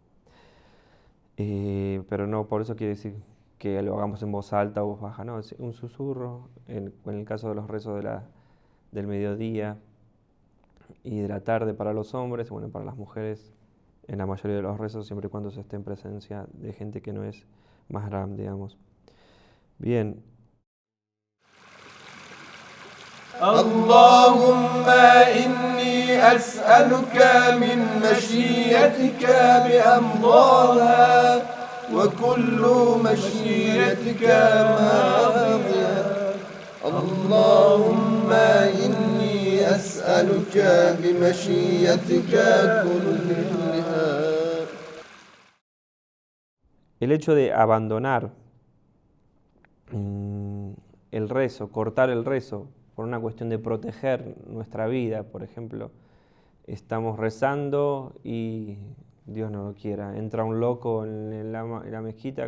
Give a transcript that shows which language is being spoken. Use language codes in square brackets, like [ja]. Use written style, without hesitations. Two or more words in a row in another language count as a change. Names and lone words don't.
[es] Pero no por eso quiere decir que lo hagamos en voz alta o voz baja, no, es un susurro. En el caso de los rezos del mediodía y de la tarde para los hombres, bueno, para las mujeres, en la mayoría de los rezos, siempre y cuando se esté en presencia de gente que no es mahram, digamos. Bien. [ar] اللهم إني أسألك من مشيئتك بأمضاها وكل مشيئتك ماضية اللهم إني أسألك بمشيئتك كلها. [es] El hecho de abandonar el rezo, cortar el rezo, por una cuestión de proteger nuestra vida, por ejemplo, estamos rezando y Dios no lo quiera, entra un loco en la mezquita.